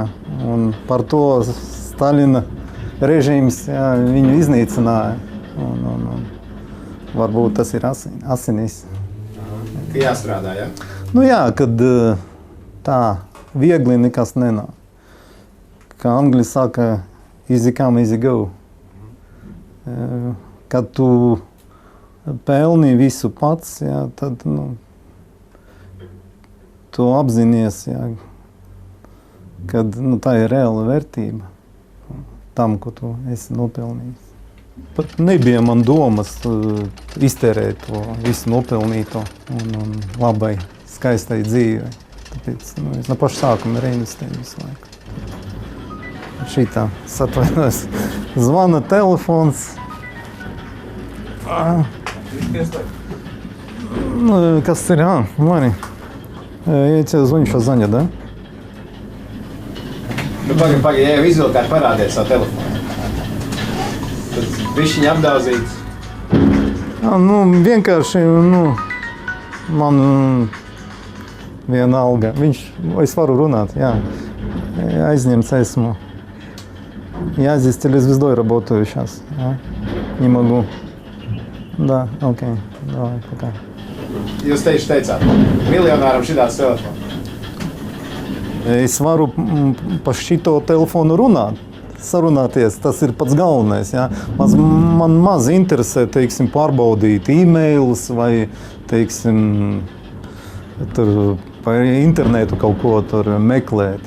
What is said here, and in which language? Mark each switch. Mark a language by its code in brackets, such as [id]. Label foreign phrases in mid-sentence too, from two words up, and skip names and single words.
[lv] Un par to Staļina režīms, jā, viņu iznīcināja. Varbūt tas ir asinīs. Ka jāstrādā, jā? Jā, kad tā viegli nekas nenāk. Kā angļi saka, [en] easy come, easy go. [lv] Kad tu pelni visu pats, jā, tad tu apzinies, jā, kad tā ir reāla vērtība tam, ko tu esi nopelnījis. Pat nebija man domas iztērēt to visu nopelnīto un labai, skaistai dzīvei. Tāpēc es no paša sākuma reinvestēju visu laiku. Šitā satvainojos. Zvana telefons. Kas ir? Mani. [ru] Я тебе звоню, сейчас занят, да? [lv] Pagaid, ja jau izvilkāt parādiet savu telefonu. Tad bišķiņi apdauzīts. Vienkārši, man vienalga. Es varu runāt, jā. Aizņemts esmu. [ru] Я здесь телезвездой работаю сейчас. Не могу. Да, окей. Давай, пока. [lv] Jūs teicāt, miljonāram šitāds telefons. Es varu pa šito telefonu runāt. sarunāties, tas ir pats galvenais. Jā. Man maz interesē, teiksim, pārbaudīt e-mailus vai, teiksim, tur pa internetu kaut ko tur meklēt.